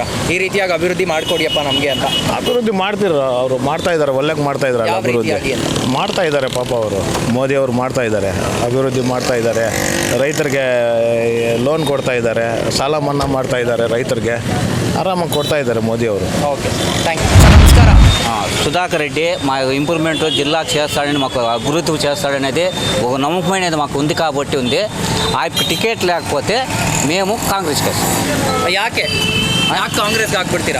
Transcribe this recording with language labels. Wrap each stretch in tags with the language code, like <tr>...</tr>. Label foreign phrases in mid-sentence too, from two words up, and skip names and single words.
<kn>ಈ ರೀತಿಯಾಗಿ ಅಭಿವೃದ್ಧಿ ಮಾಡಿಕೊಡಿಯಪ್ಪ ನಮಗೆ ಅಂತ. ಅಭಿವೃದ್ಧಿ ಮಾಡ್ತಿರ ಅವರು, ಮಾಡ್ತಾ ಇದ್ದಾರೆ, ಒಳ್ಳೆಗೆ ಮಾಡ್ತಾ ಇದ್ದಾರೆ. ಅಭಿವೃದ್ಧಿ ಮಾಡ್ತಾ ಇದ್ದಾರೆ ಪಾಪ ಅವರು. ಮೋದಿ ಅವರು ಮಾಡ್ತಾ ಇದ್ದಾರೆ, ಅಭಿವೃದ್ಧಿ ಮಾಡ್ತಾ ಇದ್ದಾರೆ. ರೈತರಿಗೆ ಲೋನ್ ಕೊಡ್ತಾ ಇದ್ದಾರೆ, ಸಾಲ ಮನ್ನಾ ಮಾಡ್ತಾ ಇದ್ದಾರೆ, ರೈತರಿಗೆ ಆರಾಮಾಗಿ ಕೊಡ್ತಾ ಇದ್ದಾರೆ మోదీ ಅವರು.</kn> <te>ఓకే,</te> <en>thank you.</en> <te>నమస్కారం. సుధాకర్ రెడ్డి మా ఇంప్రూవ్మెంట్ జిల్లా చేస్తాడని మాకు అభివృద్ధి చేస్తాడనేది ఒక నమ్మకమైనది మాకు ఉంది కాబట్టి ఉంది. ఆ టికెట్ లేకపోతే మేము కాంగ్రెస్కి యాకే కాంగ్రెస్ కాకపోతే</te>